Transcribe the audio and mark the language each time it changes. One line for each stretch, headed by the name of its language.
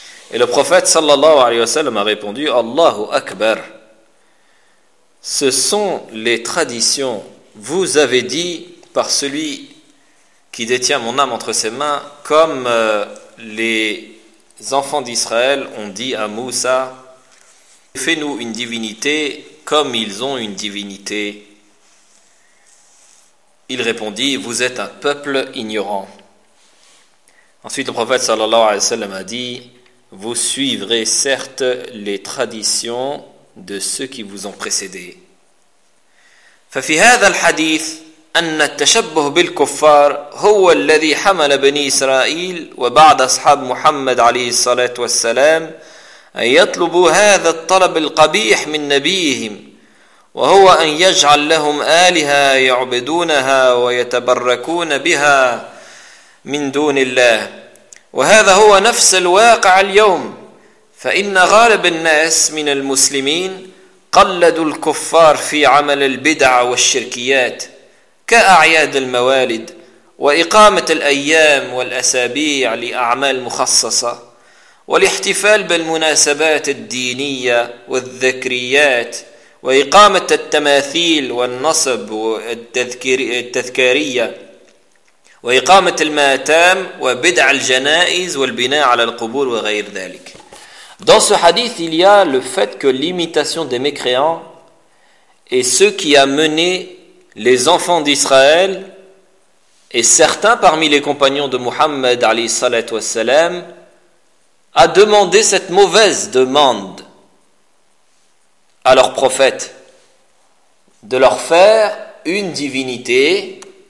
French: Et le prophète sallallahu alayhi wa sallam a répondu: Allahu Akbar, ce sont les traditions, vous avez dit par celui qui détient mon âme entre ses mains, comme les enfants d'Israël ont dit à Moussa, fais-nous une divinité comme ils ont une divinité. Il répondit, vous êtes un peuple ignorant. Ensuite, le prophète sallallahu alayhi wa sallam a dit, vous suivrez certes les traditions de ceux qui vous ont précédé.
Arabic: ففي هذا الحديث أن التشبه بالكفار هو الذي حمل بني إسرائيل وبعض أصحاب محمد عليه الصلاة والسلام أن يطلبوا هذا الطلب القبيح من نبيهم وهو أن يجعل لهم آلهة يعبدونها ويتبركون بها من دون الله وهذا هو نفس الواقع اليوم فإن غالب الناس من المسلمين قلدوا الكفار في عمل البدع والشركيات كأعياد الموالد وإقامة الأيام والأسابيع لأعمال مخصصة والاحتفال بالمناسبات الدينية والذكريات وإقامة التماثيل والنصب والتذكارية وإقامة الماتام وبدع الجنائز والبناء على القبور وغير ذلك.
French: Dans ce hadith, il y a le fait que l'imitation des mécréants est ce qui a mené les enfants d'Israël et certains parmi les compagnons de Muhammad alayhi salat wa salam à demander cette mauvaise demande à leur prophète de leur faire une divinité